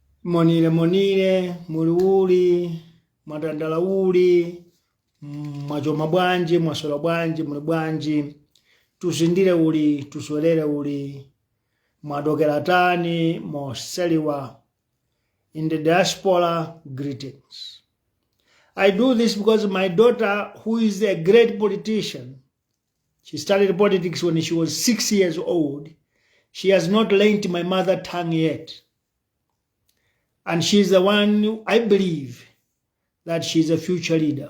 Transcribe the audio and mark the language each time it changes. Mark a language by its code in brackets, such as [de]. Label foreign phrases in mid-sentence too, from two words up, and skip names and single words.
[tum] Monire monire, muriuli, madandala uli, mwachoma bwanji, mwasola bwanji, muli bwanji, tusindire uli, tuswelere uli, mwadokera tani, moseliwa. [en] In the diaspora, greetings. I do this because my daughter, who is a great politician, she started politics when she was 6 years old. She has not learned my mother tongue yet. And she's the one, I believe, that she's a future leader.